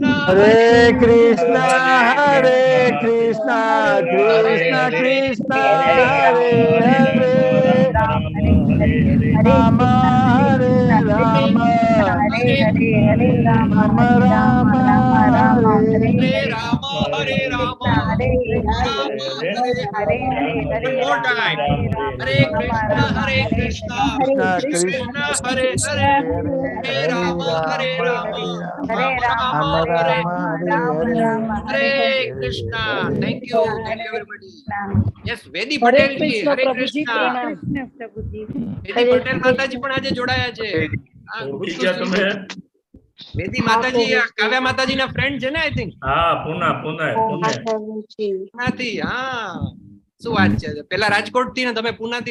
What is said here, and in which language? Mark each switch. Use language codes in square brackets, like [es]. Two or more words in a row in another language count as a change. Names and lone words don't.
[sa] હરે કૃષ્ણ હરે કૃષ્ણ કૃષ્ણ કૃષ્ણ હરે હરે રામ હરે રામ હરે હરે હરે રામ રામ રામ હરે હરે રામ હરે રામ હરે રામ હરે હરે હરે [en] One more time. [sa] Hare Krishna Hare Krishna Krishna Hare Hare Hare Rama Hare Rama Rama Hare Hare Krishna. [en] Thank you everybody. Yes, [sa] Vedi Patel ji, Hare Krishna. [gu] Vedi Patel માતાજી પણ આજે જોડાયા છે. વેદી માતાજી કાવ્યા માતાજીના ફ્રેન્ડ છે ને? [en] I think. [gu] હા, પુનાથી. હા, શું વાત છે? પેલા રાજકોટ થી ને તમે પુનાથી